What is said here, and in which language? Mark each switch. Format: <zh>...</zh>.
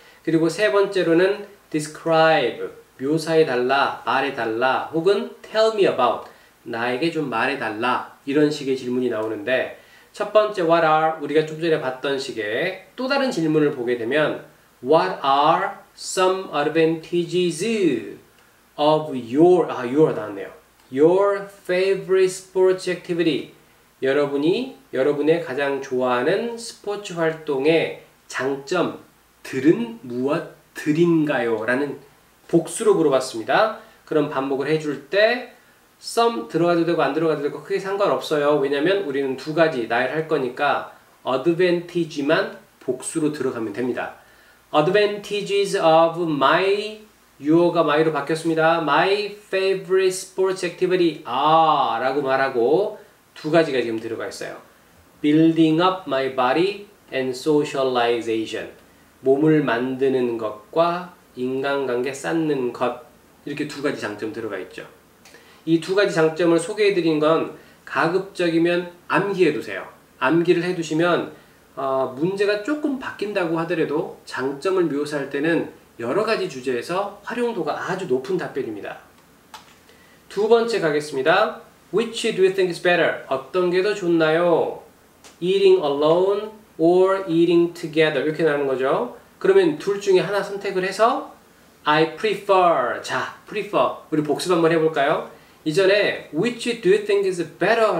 <ko>그리고 세 번째로는 describe, 묘사해달라, 말해달라, 혹은 tell me about, 나에게 좀 말해달라, 이런 식의 질문이 나오는데 첫 번째 what are, 우리가 좀 전에 봤던 식의 또 다른 질문을 보게 되면 what are some advantages of your 나왔네요.</ko> <en>Your favorite sports activity.</en> <ko>여러분의 가장 좋아하는 스포츠 활동의 장점들은 무엇들인가요? 라는 복수로 물어봤습니다. 그럼 반복을 해줄 때 some 들어가도 되고 안 들어가도 되고 크게 상관없어요. 왜냐면 우리는 2가지 나열할 거니까 advantage만 복수로 들어가면 됩니다. Advantages of my 유어가 my로 바뀌었습니다. My favorite sports activity are 라고 말하고 2가지가 지금 들어가 있어요.</ko> <en>Building up my body and socialization.</en> <ko>몸을 만드는 것과 인간관계 쌓는 것. 이렇게 2가지 장점 들어가 있죠. 이 2가지 장점을 소개해드린 건 가급적이면 암기해두세요. 암기를 해두시면 문제가 조금 바뀐다고 하더라도 장점을 묘사할 때는 여러가지 주제에서 활용도가 아주 높은 답변입니다. 2번째 가겠습니다.</ko> <en>Which do you think is better?</en> <ko>어떤 게 더 좋나요?</ko> <en>Eating alone or eating together 이렇게 나오는 거죠.</en> <ko>그러면 둘 중에 하나 선택을 해서 I prefer. 자, prefer. 우리 복습 한번 해볼까요?</ko> <en>이전에 which do you think is better?</en>